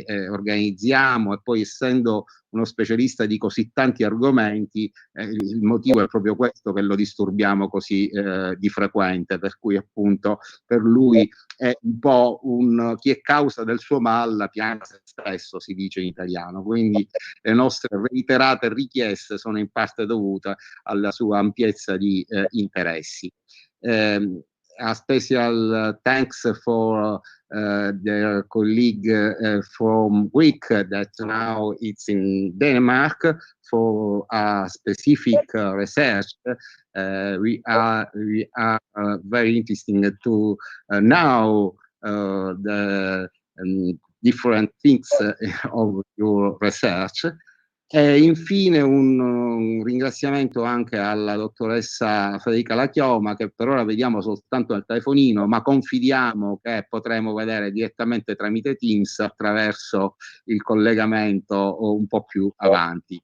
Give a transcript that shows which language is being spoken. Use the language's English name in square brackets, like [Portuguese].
[Italian] organizziamo, e poi essendo uno specialista di così tanti argomenti, il motivo è proprio questo che lo disturbiamo così di frequente, per cui appunto per lui è un po' chi è causa del suo mal pianga se stesso, si dice in italiano, quindi le nostre reiterate richieste sono in parte dovute alla sua ampiezza di interessi. [English] A special thanks for their colleague from Greek that now it's in Denmark for a specific research. We are very interesting to know the different things of your research. [Italian] E infine un ringraziamento anche alla dottoressa Federica Lachioma, che per ora vediamo soltanto nel telefonino, ma confidiamo che potremo vedere direttamente tramite Teams attraverso il collegamento un po' più avanti.